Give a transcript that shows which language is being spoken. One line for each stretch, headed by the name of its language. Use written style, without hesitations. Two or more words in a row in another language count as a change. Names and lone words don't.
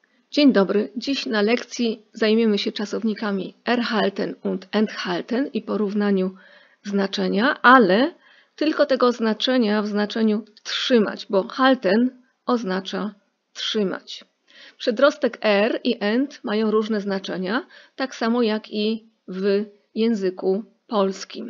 Polish: Dzień dobry. Dziś na lekcji zajmiemy się czasownikami
German: erhalten und enthalten
Polish: i porównaniu znaczenia, ale tylko tego znaczenia w znaczeniu trzymać, bo halten oznacza trzymać. Przedrostek er i ent mają różne znaczenia, tak samo jak i w języku polskim.